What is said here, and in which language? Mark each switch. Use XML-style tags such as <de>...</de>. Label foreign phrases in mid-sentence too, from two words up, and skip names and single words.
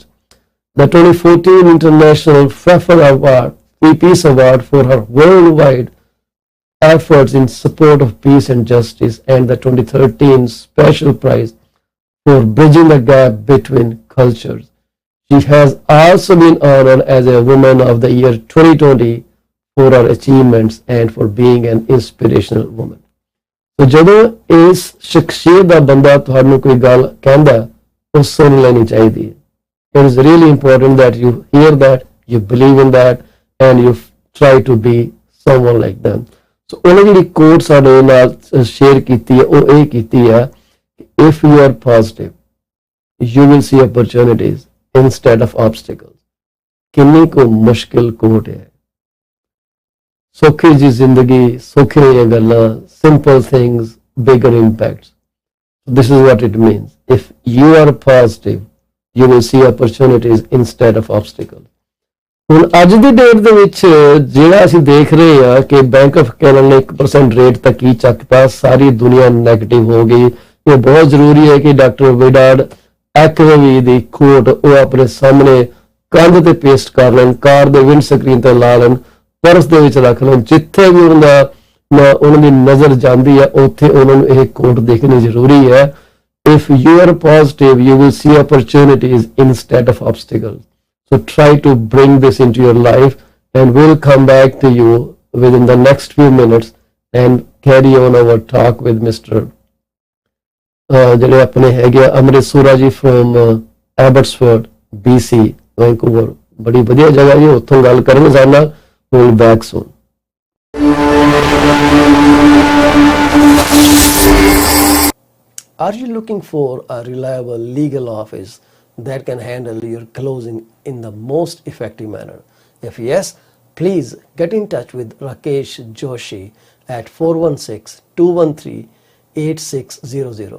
<en>The 2014 International Pfeffer Award, Peace Award for her worldwide efforts in support of peace and justice, and the 2013 Special Prize for bridging the gap between cultures. She has also been honored as a Woman of the Year 2020 for her achievements and for being an inspirational woman.</en> <pa>So ਜਦੋਂ ਇਸ ਸ਼ਖਸੀਅਤ ਦਾ ਬੰਦਾ ਤੁਹਾਨੂੰ ਕੋਈ ਗੱਲ ਕਹਿੰਦਾ ਉਹ ਸੁਣ ਲੈਣੀ ਚਾਹੀਦੀ ਹੈ.</pa> <en>It is really important that you hear that, you believe in that, and you try to be someone like them.</en> <pa>So ਉਹਨੇ ਜਿਹੜੀ ਕੋਟ ਸਾਡੇ ਨਾਲ ਸ਼ੇਅਰ ਕੀਤੀ ਹੈ ਉਹ ਇਹ ਕੀਤੀ ਹੈ,</pa> <en>if you are positive, you will see opportunities instead of obstacles.</en> <pa>ਕਿੰਨੀ ਕੋ ਮੁਸ਼ਕਿਲ ਕੋਟ ਹੈ. ਸੌਖੀ ਜੀ ਜ਼ਿੰਦਗੀ, ਸੌਖੀਆਂ ਗੱਲਾਂ,</pa> <en>simple things, bigger impacts. This is what it means. If you are positive, you will see opportunities instead of obstacles.</en> <pa>ਹੁਣ ਅੱਜ ਦੀ ਡੇਟ ਦੇ ਵਿੱਚ ਜਿਹੜਾ ਅਸੀਂ ਦੇਖ ਰਹੇ ਆ ਕਿ ਬੈਂਕ ਆਫ ਕੈਨੇਡਾ ਨੇ 1% ਰੇਟ ਤੱਕ ਹੀ ਚੱਕਤਾ, ਸਾਰੀ ਦੁਨੀਆ ਨੈਗੇਟਿਵ ਹੋ ਗਈ. ਇਹ ਬਹੁਤ ਜ਼ਰੂਰੀ ਹੈ ਕਿ ਡਾਕਟਰ ਵਿਡਾਰਡ ਐਕਰਵੀ ਦੀ ਕੋਟ ਉਹ ਆਪਣੇ ਸਾਹਮਣੇ ਕੰਧ ਤੇ ਪੇਸਟ ਕਰ ਲੈਣ, ਕਾਰ ਦੇ ਵਿੰਡ ਸਕਰੀਨ ਤੇ ਲਾ ਲੈਣ, ਪਰਸ ਦੇ ਵਿੱਚ ਰੱਖ ਲੈਣ, ਜਿੱਥੇ ਵੀ ਉਹਨਾਂ ਦੀ ਨਜ਼ਰ ਜਾਂਦੀ ਹੈ ਉੱਥੇ ਉਹਨਾਂ ਨੂੰ ਇਹ ਕੋਟ ਦੇਖਣੀ ਜ਼ਰੂਰੀ ਹੈ.</pa> <en>If you are positive, you will see opportunities instead of obstacles. So try to bring this into your life, and we'll come back to you within the next few minutes and carry on our talk with Mr.</en> <pa>ਜਿਹੜੇ ਆਪਣੇ ਹੈਗੇ ਅਮਰਿਤ ਸੂਰਾ ਜੀ from Abbotsford, BC, Vancouver. ਬੜੀ ਵਧੀਆ ਜਗ੍ਹਾ ਜੀ, ਉੱਥੋਂ ਗੱਲ ਕਰਾਂਗੇ ਸਾਡੇ ਨਾਲ.</pa> <en>We'll be back soon. Are you looking for a reliable legal office that can handle your closing in the most effective manner? If yes, please get in touch with Rakesh Joshi at 416-213-8600.</en>